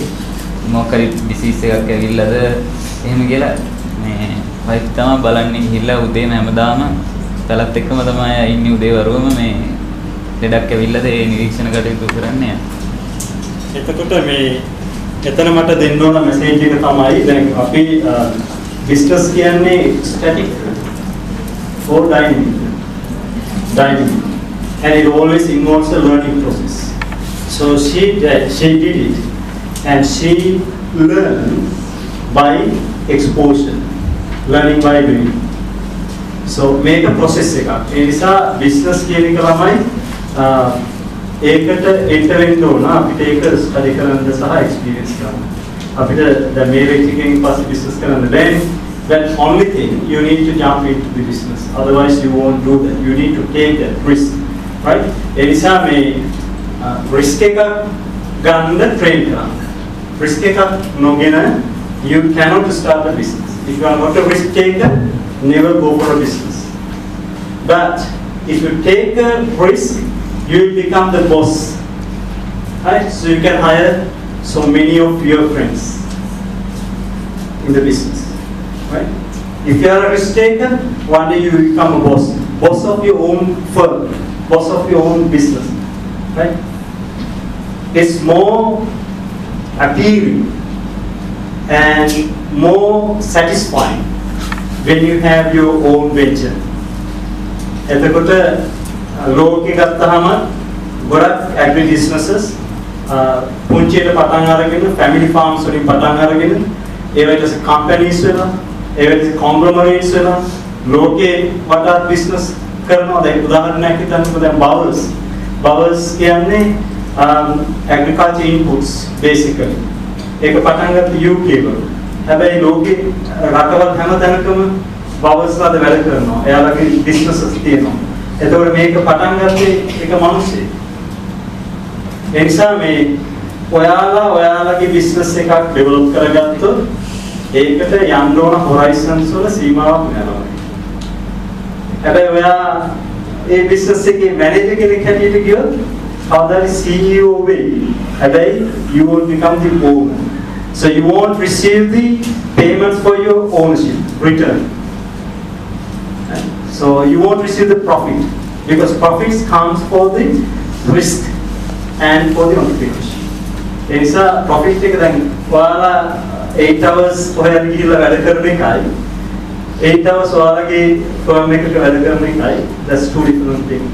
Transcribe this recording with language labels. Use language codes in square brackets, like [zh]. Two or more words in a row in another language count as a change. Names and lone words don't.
[si] මොකරි ඩිසීස් එකක් ඇවිල්ලාද එහෙම කියලා මේ වයිෆ් තමයි බලන්නේ ගිහිල්ලා උදේම හැමදාම පැලත් එක්කම තමයි ඉන්නේ උදේ වරුවම මේ ලෙඩක් ඇවිල්ලාද ඒ නිරීක්ෂණ කටයුතු කරන්නේ. එතකොට මේ එතන මට දෙන්න ඕන මෙසේජ් එක තමයි දැන් අපි බිස්නස් කියන්නේ [en] static or dynamic and it always involves a learning process. So she did it and she learned by exposure, learning by doing. So make a process [si] එකක්. ඒ නිසා business කියන එක ළමයි ඒකට enter වෙන්න ඕන අපිට ඒක study කරන්න සහ experience කරන්න. අපිට දැන් මේ වෙච්ච එකෙන් පස්සේ business කරන්න බෑනේ. [en] That only thing you need to jump into the business. Otherwise you won't do that. You need to take that risk, right? [si] ඒ නිසා මේ risk එක ගන්න train කරන්න. [en] Risk [si] එකක් නොගෙන [en] you cannot start a business. If you are not a risk taker, never go for a business. But if you take a risk, you will become the boss, right? So you can hire so many of your friends in the business, right? If you are a risk taker, one day you will become a boss of your own firm, boss of your own business, right? It's more appealing and more satisfying when you have your own venture. [si] එතකොට ලෝකෙ ගත්තාම ගොඩක් agri businesses පුංචියට පටන් අරගෙන family farms වලින් පටන් අරගෙන ඒවට companies වෙලා ඒවට conglomerates වෙලා ලෝකේ වටාත් business කරනවා. දැන් උදාහරණයක් හිතන්නකෝ දැන් bowers කියන්නේ agriculture inputs basically. ඒක පටන් ගත්ත UK වල. හැබැයි ලෝකේ රටවල් හැම තැනකම bowers වල වැඩ කරනවා. එයාලගේ businesses තියෙනවා. එතකොට මේක පටන් ගත්තේ එක මිනිස්සෙක්. ඒ නිසා මේ ඔයාලගේ business එකක් develop කරගත්තොත් ඒකට යන්න ඕන horizons වල සීමාවක් නැනවා. හැබැයි ඔයා ඒ business එකේ manager කෙනෙක් හැටියට ගියොත් කවදාද CEO වෙයි. [en] හැබැයි you will become the owner. So you won't receive the payments for your ownership return. So you won't receive the profit because profits comes for the risk and for the entrepreneurship. [si] ඒ නිසා profit එක දැන් ඔයාලා 8 hours ඔයාලා ගිහිල්ලා වැඩ කරන එකයි 8 hours ඔයාලගේ firm එකක වැඩ කරන එකයි [en] that's two different things.